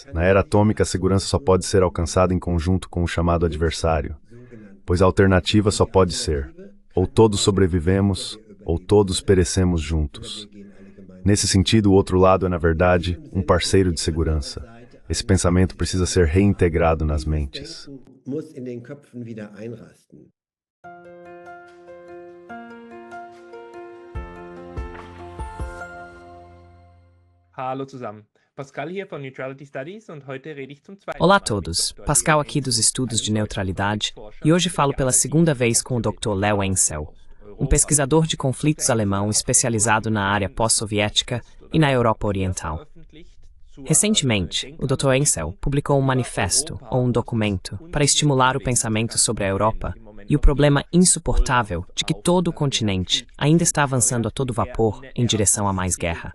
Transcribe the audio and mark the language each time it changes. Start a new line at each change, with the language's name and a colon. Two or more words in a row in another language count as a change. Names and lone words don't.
Portuguese: Na era atômica, a segurança só pode ser alcançada em conjunto com o chamado adversário, pois a alternativa só pode ser: ou todos sobrevivemos, ou todos perecemos juntos. Nesse sentido, o outro lado é, na verdade, um parceiro de segurança. Esse pensamento precisa ser reintegrado nas mentes.
German: Hallo zusammen. Pascal hier von Neutrality Studies und heute rede ich zum zweiten
Portuguese: Olá a
German: Mal
Portuguese: todos,
German: mit Dr.
Portuguese: Pascal
German: Leo
Portuguese: aqui dos
German: Ensel,
Portuguese: estudos de
German: einem
Portuguese: neutralidade,
German: Forscher
Portuguese: e hoje falo
German: für
Portuguese: pela
German: die
Portuguese: segunda
German: Analyse
Portuguese: vez com o
German: der
Portuguese: Dr. Leo Ensel,
German: Europa,
Portuguese: pesquisador de conflitos alemão especializado na área pós-soviética e na Europa Oriental. Recentemente, o Dr. Ensel publicou um manifesto, ou um documento, para estimular o pensamento sobre a Europa e o problema insuportável de que todo o continente ainda está avançando a todo vapor em direção a mais guerra.